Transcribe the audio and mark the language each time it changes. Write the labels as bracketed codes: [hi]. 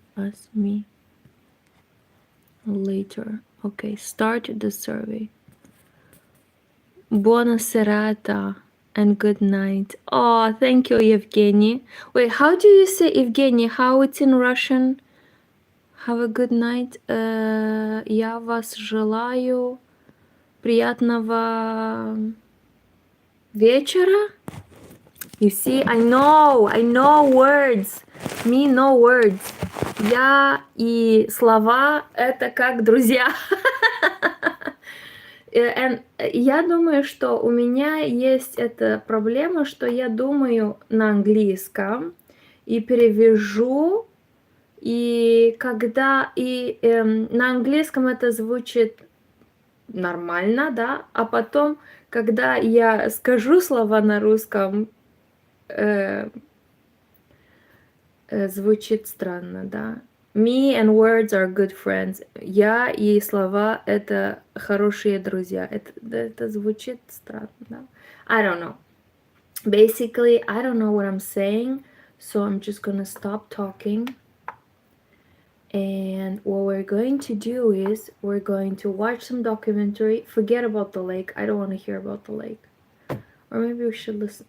[en] Ask me later. Okay, start the survey. [it] Buona serata [en] and good night. Oh, thank you, Evgeny. Wait, how do you say Evgeny? How it's in Russian? Have a good night. [ru] Я вас желаю приятного вечера. [en] You see, I know words. Me know words. [ru] Я и слова это как друзья. Я думаю, что у меня есть эта проблема, что я думаю на английском и перевяжу, и когда на английском это звучит нормально, да, а потом, когда я скажу слова на русском, звучит странно, да. [en] Me and words are good friends. [ru] Я и слова — это хорошие друзья. Это звучит странно, да. [en] I don't know. Basically, I don't know what I'm saying, so I'm just gonna stop talking. And what we're going to do is we're going to watch some documentary. Forget about the lake. I don't want to hear about the lake. Or maybe we should listen.